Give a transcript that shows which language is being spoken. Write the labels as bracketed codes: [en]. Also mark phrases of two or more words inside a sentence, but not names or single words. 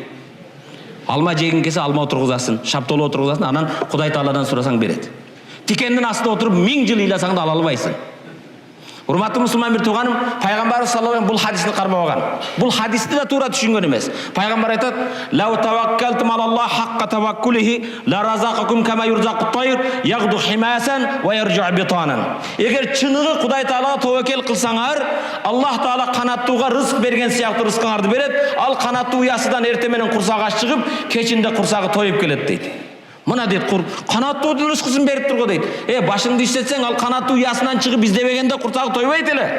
[ky] Алма жегин келсе алма отургузасын, шаптолу отургузасын, анан Кудай Тааладан сурасаң берет. Тикендин астына отуруп 1000 жыл ыйласаң да ала албайсың. Урматтуу мусулман бир тууганым, пайгамбарыбыз [ar] صلى الله عليه [ky] бул хадисти кармабаган. Бул хадисти да туура түшүнгөн эмес. Пайгамбар айтат: [ar] "لو توكلتم على الله حق توكله لرزقكم كما يرزق الطير تغدو خماصا وتروح بطانا." [ky] Эгер чыныгы Кудай Таалага тобокел кылсаңар, Аллах Таала канаттууга рызык берген сыяктуу рызкыңарды берет. Ал канаттуу уясыдан эртең менен курсак ачыгып, кечинде курсагы тоюп келет дейт. Мына дейт, канаттуудун рызкысын берип турго дейт. Башыңды иштетсең, ал канаттуу уясынан чыгып издебегенде курсагы тойбойт эле.